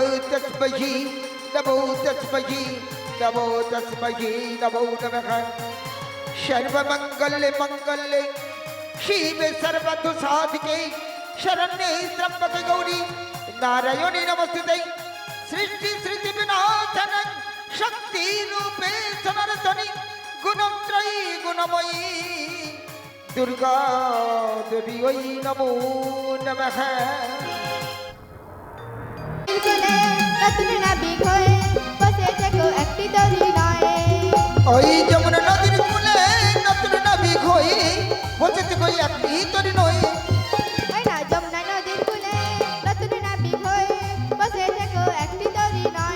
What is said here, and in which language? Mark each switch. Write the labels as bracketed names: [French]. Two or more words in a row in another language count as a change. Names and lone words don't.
[Sanskrit] तस्मै नमो तस्मै नमो तस्मै नमो नमः सर्वमंगल मंगले शिवे सर्वदुसाधिके शरण्ये त्र्यंबके गौरी नारायणी नमस्ते सृष्टि सृष्टि विनाशन शक्ति रूपे सनातनी गुणत्रयी गुणमयी दुर्गा देवी वै नमो नमः [Bangla] ওই যমুনা নদীর কূলে নতুন নাবিক হয়ে বসে থেকে একটি তরি নয় ওই না যমুনা নদীর কূলে নতুন নাবিক হয়ে বসে থেকো একটি তরি নয়